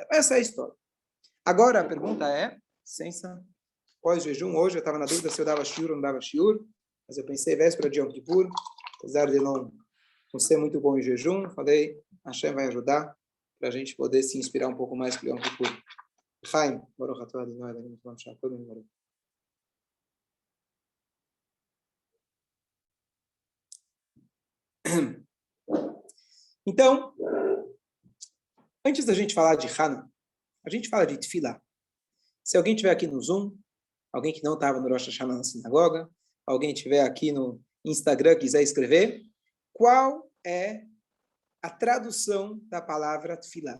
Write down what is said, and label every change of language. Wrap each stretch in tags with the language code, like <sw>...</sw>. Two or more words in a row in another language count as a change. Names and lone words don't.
<pt>Essa é a história. Agora a pergunta é, licença, pós-jejum, hoje eu estava na dúvida se eu dava shiur ou não dava shiur, mas eu pensei, véspera de Yom Kippur, apesar de não ser muito bom em jejum, falei, Hashem vai ajudar para a gente poder se inspirar um pouco mais para Yom Kippur.</pt> <he>Chaim, Baruch atah Adonai Eloheinu melech haolam.</he> <pt>Então, antes da gente falar de Hanukkah, a gente fala de Tefilá. Se alguém estiver aqui no Zoom, alguém que não estava no Rosh Hashanah na sinagoga, alguém estiver aqui no Instagram e quiser escrever, qual é a tradução da palavra Tefilá?</pt>